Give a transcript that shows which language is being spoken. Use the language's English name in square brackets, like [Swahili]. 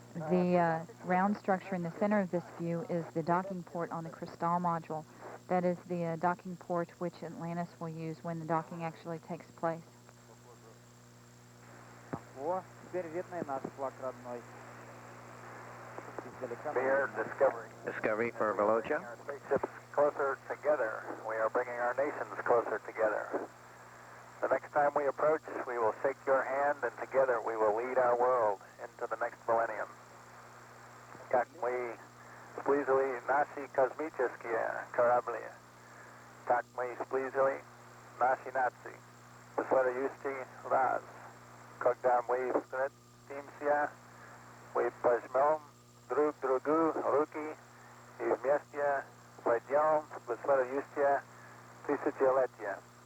[English] The round structure in the center of this view is the docking port on the Crystal module. That is the docking port which Atlantis will use when the docking actually takes place. [Russian] Теперь видно и наш флаг родной. [English] Mir, Discovery. Discovery for Velocia. Our spaceships closer together. We are bringing our nations closer together. The next time we approach, we will shake your hand, and together we will lead our world into the next millennium. [Russian] Как мы сблизили наши космические корабли, как мы сблизили наши нации. В следующий раз, когда мы встретимся, мы пожмем друг другу руки и вместе войдем в следующее тысячелетие.